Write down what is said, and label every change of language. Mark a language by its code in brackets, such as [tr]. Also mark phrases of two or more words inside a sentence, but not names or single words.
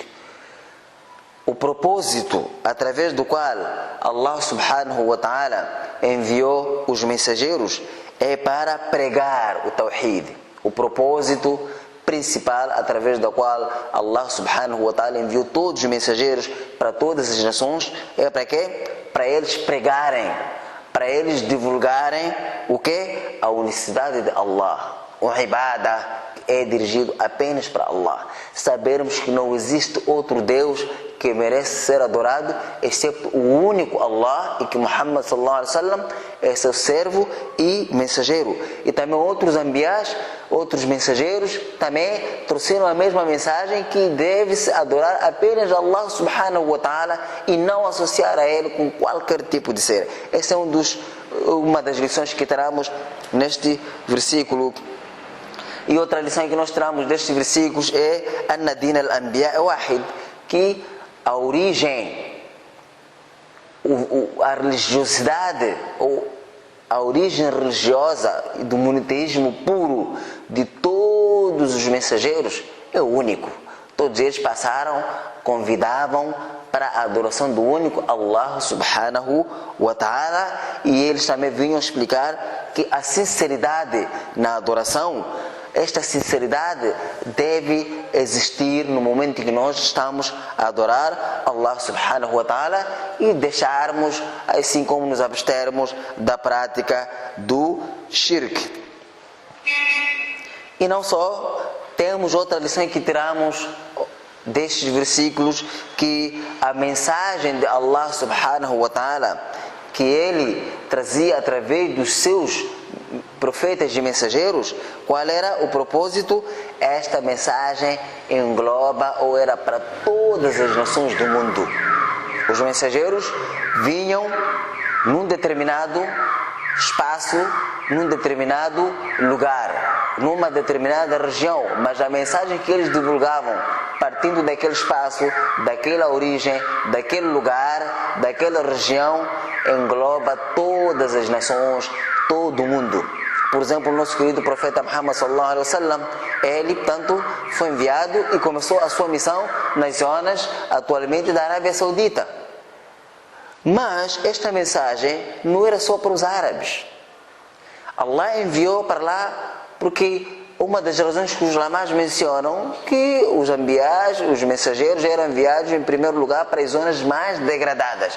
[pt] O propósito através do qual [ar] الله سبحانه وتعالى [pt] enviou os mensageiros é para pregar o tawhid. O propósito principal através do qual [ar] الله سبحانه وتعالى [pt] enviou todos os mensageiros para todas as nações é para quê? Para eles pregarem, para eles divulgarem o que? A unicidade de Allah. O ibadah é dirigido apenas para Allah. Sabermos que não existe outro Deus que merece ser adorado, exceto o único Allah, e que [ar] محمد صلى الله عليه وسلم [pt] é seu servo e mensageiro. E também outros anbiás, outros mensageiros, também trouxeram a mesma mensagem, que deve-se adorar apenas [ar] الله سبحانه وتعالى [pt] e não associar a ele com qualquer tipo de ser. Essa é uma das lições que tiramos neste versículo. E outra lição que nós tiramos destes versículos é [ar] أن دين الأنبياء واحد, [pt] que a origem, a religiosidade, ou a origem religiosa do monoteísmo puro de todos os mensageiros é único. Todos eles passaram, convidavam para a adoração do único [ar] الله سبحانه وتعالى, [pt] e eles também vinham explicar que a sinceridade na adoração, esta sinceridade deve existir no momento em que nós estamos a adorar [ar] الله سبحانه وتعالى [pt] e deixarmos, assim como nos abstermos da prática do shirk. E não só, temos outra lição que tiramos destes versículos, que a mensagem de [ar] الله سبحانه وتعالى, [pt] que ele trazia através dos seus profetas e mensageiros, qual era o propósito? Esta mensagem engloba, ou era para todas as nações do mundo. Os mensageiros vinham num determinado espaço, num determinado lugar, numa determinada região, mas a mensagem que eles divulgavam, partindo daquele espaço, daquela origem, daquele lugar, daquela região, engloba todas as nações, todo o mundo. Por exemplo, o nosso querido profeta [ar] محمد صلى الله عليه وسلم, [pt] ele, portanto, foi enviado e começou a sua missão nas zonas atualmente da Arábia Saudita. Mas esta mensagem não era só para os árabes. Allah enviou para lá porque uma das razões que os ulamas mencionam, que os anbiás, os mensageiros, eram enviados em primeiro lugar para as zonas mais degradadas.